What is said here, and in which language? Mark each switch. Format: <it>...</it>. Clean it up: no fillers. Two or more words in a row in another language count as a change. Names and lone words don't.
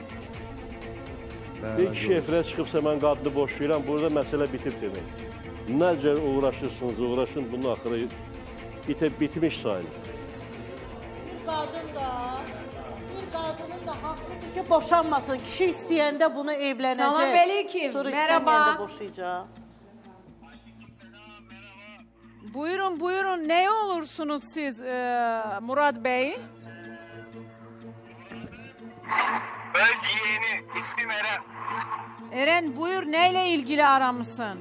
<az>Bir kişi efirə çıxıbsa mən qadını boşayıram, burada məsələ bitib demək. Necə uğraşırsınız, uğraşın, bunun axırı bitmiş sayılır. Bir qadının da haqqıdır ki, boşanmasın. Kişi istəyəndə bunu evlənəcək. Salam aleyküm, Sonra</az> <tr>merhaba.</tr> <az>istəməyəndə boşayacaq. Buyurun, buyurun.</az> <tr>Ne olursunuz siz Murad Bey? Öz yeğeni, ismim Eren. Eren buyur, neyle ilgili aramışsın?</tr>